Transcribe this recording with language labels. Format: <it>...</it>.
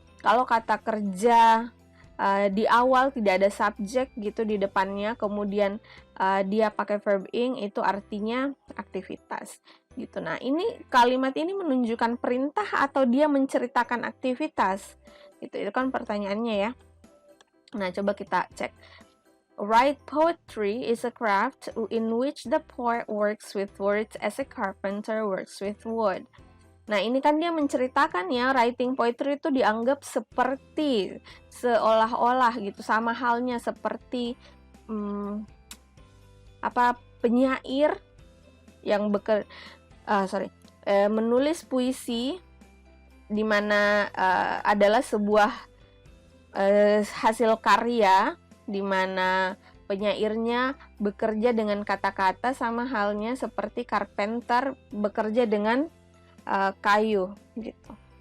<id>Kalau kata kerja di awal tidak ada subjek gitu di depannya, kemudian dia pakai verb ing, itu artinya aktivitas gitu. Nah, ini kalimat ini menunjukkan perintah atau dia menceritakan aktivitas gitu. Itu kan pertanyaannya ya. Nah, coba kita cek.</id> <en>Write poetry is a craft in which the poet works with words as a carpenter works with wood.</en> <id>Nah, ini kan dia menceritakan ya,</id> <en>writing poetry</en> <id>itu dianggap seperti, seolah-olah gitu, sama halnya seperti penyair yang menulis puisi, di mana adalah sebuah hasil karya, di mana penyairnya bekerja dengan kata-kata, sama halnya seperti carpenter bekerja dengan kayu gitu.</id>